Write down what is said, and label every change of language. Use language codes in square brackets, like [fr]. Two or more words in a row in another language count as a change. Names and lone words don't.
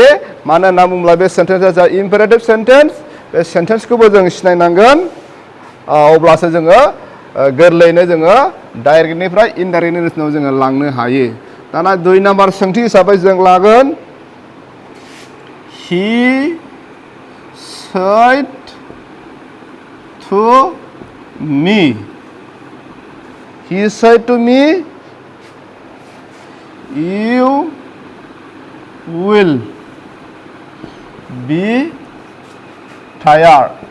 [brx] मानो होनना बुङोब्ला बे सेन्टेन्सआ जा [en] imperative sentence. [brx] बे सेन्टेन्सखौबो जों सिनायनांगोन। अब्लासो जोङो गोरलैयैनो जोङो डाइरेक्टनिफ्राय [en] indirect narrationao [brx] जोङो लांनो हायो। दाना 2 नाम्बार सोंथि हिसाबै जों लागोन [en] he said to me. he said to me you will be tired.